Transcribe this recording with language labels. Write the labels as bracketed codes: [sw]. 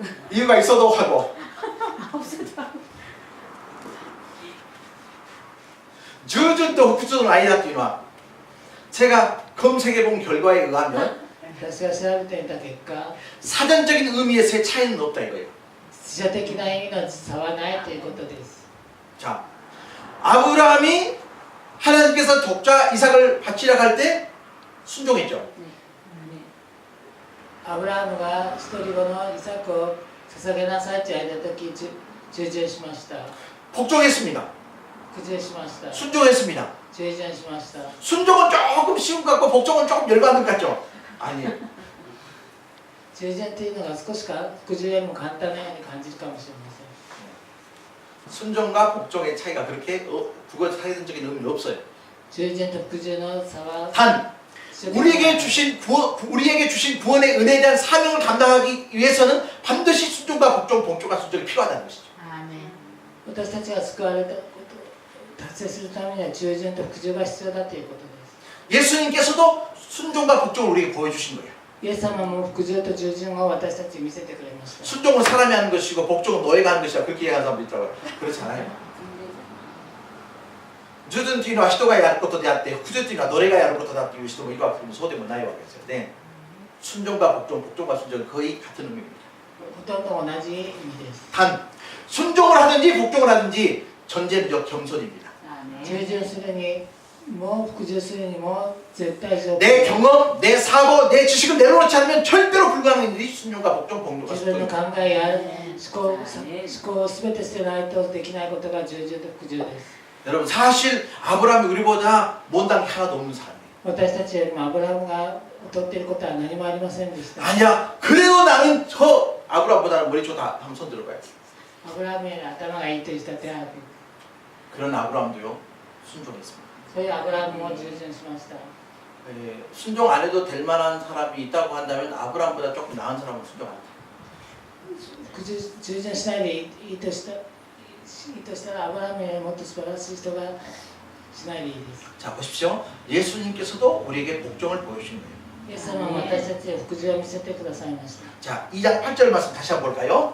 [ko] 이유가 있어도 하고. 주준도 후주는 아니다 [ja] というのは [ko] 제가 검색해 본 결과에 의하면 [ja] 私が調べてみた結果、 [ko] 사전적인 의미에서의 차이는 없다 이거예요. [ja] 視者的な意味の差はないということです。 [ko] 자, 아브라함이 하나님께서 독자 이삭을 바치려고 할 때 순종했죠. [ja] アブラハムが一人子のイサクを捧げなさいと言われた時、従順しました。 [ko] 복종했습니다. [ja] 服従しました。 [ko] 순종했습니다. [ja] 従順しました。 [ko] 순종은 조금 쉬운 것 같고 복종은 조금 열받는 것 같죠? 아니에요. [ja] 従順というのが少しか服従よりも簡単なように感じるかもしれません。 [ko] 순종과 복종의 차이가 그렇게 국어 사회적인 의미는 없어요. [ja] 従順と服従の差は [ko] 단 우리에게 주신 구원의 은혜에 대한 사명을 감당하기 위해서는 반드시 순종과 복종, 복종과 순종이 필요하다는 것이죠. [ja] 私たちが救われたことを達成するためには従順と服従が必要だということです。 [ko] 예수님께서도 순종과 복종을 우리에게 보여주신 거예요. [ja] イエス様も服従と従順を私たちに見せてくれました。 [ko] 순종은 사람이 하는 것이고 복종은 너희가 하는 것이다. 그렇게 얘기하는 사람도 있더라고요. 그렇지 않아요. [ja] 従順というのは人がやることであって服従というのは [ko] 너희가 [ja] やることだという人もいるわけでもそうでもないわけですよね. [ko] 순종과 복종, 복종과 순종은 거의 같은 의미입니다. [ja] ほとんど同じ意味です。 [ko] 단 순종을 하든지 복종을 하든지 전제는 겸손입니다. [ja] 従順するにも服従するにも絶対条件 [ko] 내 경험, 내 사고, 내 지식을 내려놓지 않으면 절대로 불가능한 일이 순종과 복종, 복종과 [ja] 自分の [ko] 순종입니다. [ja] 考えや思考を全て捨てないとできないことが従順と服従です。 [ko] 여러분 사실 아브라함이 우리보다 못한 게 하나도 없는 사람이에요. [ja] 私たちよりもアブラハムが劣っていることは何もありませんでした。 [ko] 아니야. 그래도 나는 저 아브라함보다는 머리 좋다. 한번 손 들어봐요. [ja] アブラハムより頭がいいという人は手を挙げる。 [ko] 그런 아브라함도요 순종했습니다. [ja] そういうアブラハムも従順しました。 [ko] 순종 안 해도 될 만한 사람이 있다고 한다면 아브라함보다 조금 나은 사람은 순종 안 해요. [ja] 従順しないでいいとしたらアブラハムよりもっと素晴らしい人がしないでいいです。 [ko] 자 보십시오. 예수님께서도 우리에게 복종을 보여주신 거예요. [ja] イエス様は私たちへ服従を見せてくださいました。 [ko] 자 2장 8절 말씀 다시 한번 볼까요?